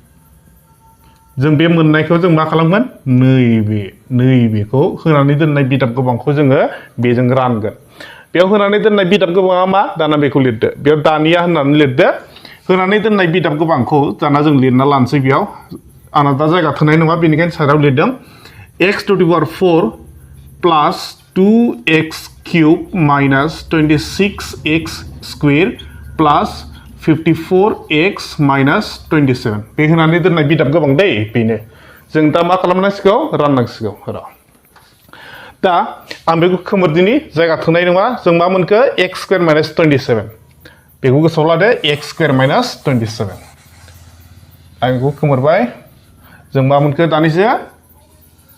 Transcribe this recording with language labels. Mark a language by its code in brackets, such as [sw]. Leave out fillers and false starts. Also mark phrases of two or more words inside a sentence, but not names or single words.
[brx] जों बे मोननायखौ जों मा खालामगोन नैबेखौ होनानै दोननाय बिदाब गोबांखौ जोङो बेजों रानगोन बेयाव होनानै दोननाय बिदाब गोबाङा मा दाना बेखौ लिरदो बेयाव दानिया होननानै लिरदो होनानै दोननाय बिदाब गोबांखौ दाना जों लिरना लानोसै बेयाव आंना दा जायगा थोनाय नङा बेनिखायनो साइडआव लिरदों [en] x to the power 4 plus 2x cube minus 26x square plus 54x minus 27 [brx] बे होनानै दोननाय बिदाब गोबां दै बेनो जों दा मा खालामनांसिगौ राननांसिगौ र' दा आं बेखौ खोमोरदिनि जायगा थोनाय नङा जों मा मोनखो [en] x square minus 27 [brx] बेखौ गोसोआव लादो [en] x square minus 27 [brx] आं बेखौ खोमोरबाय जों मा मोनखो दानिसो